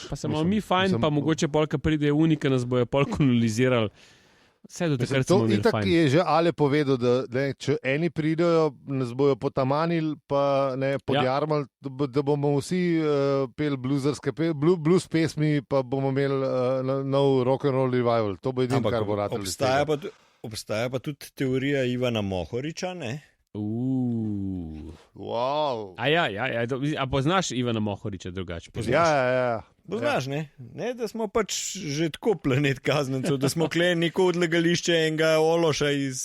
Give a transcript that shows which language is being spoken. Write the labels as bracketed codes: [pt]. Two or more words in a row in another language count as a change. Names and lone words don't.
[sl] Pa se imamo mi fajn, pa mogoče polka pride unika, nas bojo pol kolonizirali. Vse do takrat To smo imeli itak fajn. je že Ale povedal, da če eni pridejo, nas bojo potamanili, pa ne podjarmali, da bomo vsi peli bluzerske, blues pesmi, pa bomo imeli nov [en] rock and roll revival. [sl] To bo edino, kar bo ratalo. Obstaja pa tudi teorija Ivana Mohoriča, ne? Wow. A poznaš Ivana Mohoriča drugače? Ja. Poznaš, ne? Da smo pač že tako planet kaznencev, da smo kle neko odlagališče enega ološa iz...